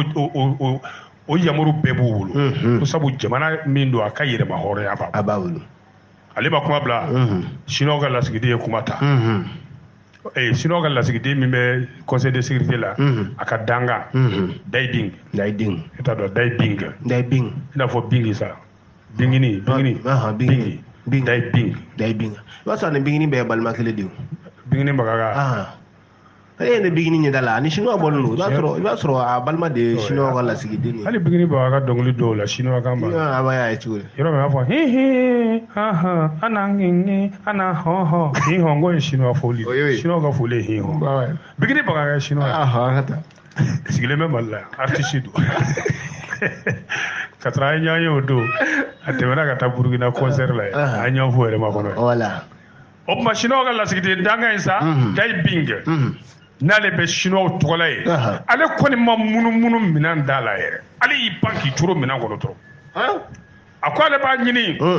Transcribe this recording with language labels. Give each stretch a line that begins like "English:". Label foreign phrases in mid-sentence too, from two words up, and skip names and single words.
Bambara: o yamaru bɛɛ b'u bolo ko sabu jamana min don a ka yɛrɛma hɔrɔnya b'a bolo ale ba kuma bila Chinois ka lasigiden ye kuma ta Chinois ka lasigiden min bɛ Conseil de sécurité la a ka danga Dai Bing i t'a dɔn Dai Bing i n'a fɔ Bingi sa Bingini Dai Bing i b'a sɔrɔ ni Bingini bɛɛ ye balima kelen de ye Bingini Bagaga ne Bingini ɲɛda la ni Chinois bɔlen don i b'a sɔrɔ a balima de ye Chinois ka lasigiden ye hali Bingini Bagaga dɔnkili dɔw la Chinois kan ba a b'a ye cogo di yɔrɔ min b'a fɔ ana ngingi ana hɔhɔ hihɔ ngo ye Chinois foli Chinois ka foli ye hihɔ Bingini Bagaga ye Chinois sigilen bɛ Mali la artiste don ka taara an ɲɔgɔn ye o don a tɛmɛna ka taa Burkina concert la an ɲɔgɔn fo yɛrɛ ma kɔnɔ o ma chinois ka lasigiden danga sa dai binge n'ale bɛ chinois tɔgɔla ye ale kɔni ma munumunu minan da la yɛrɛ ale y'i pan k'i turu minan kɔnɔ dɔrɔn a ko ale b'a ɲini